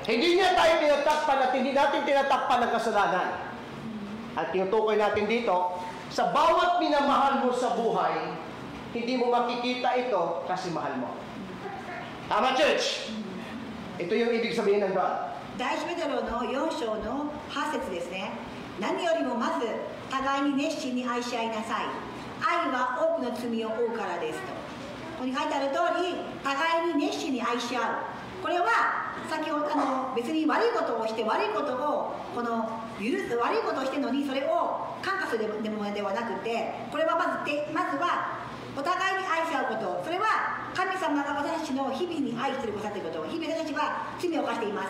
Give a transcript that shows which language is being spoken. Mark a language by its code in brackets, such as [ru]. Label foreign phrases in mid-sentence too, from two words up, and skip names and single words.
[tl] Hindi niya tayo tinatakpan at hindi natin tinatakpan ng kasalanan. At tinutukoy natin dito, sa bawat minamahal mo sa buhay, hindi mo makikita ito kasi mahal mo. Tama, church? Ito yung ibig sabihin ng God. [ja] 第一ペテロの4章の8節ですね。何よりもまず互いに熱心に愛し合いなさい。愛は多くの罪を負うからですと。ここに書いてある通り、互いに熱心に愛し合う。これは先ほど別に悪いことをして悪いことを許す、悪いことをしてるのにそれを感化するでもではなくて、これはまずはお互いに愛し合うこと、それは神様が私たちの日々に愛してくださっていること、日々私たちは罪を犯しています。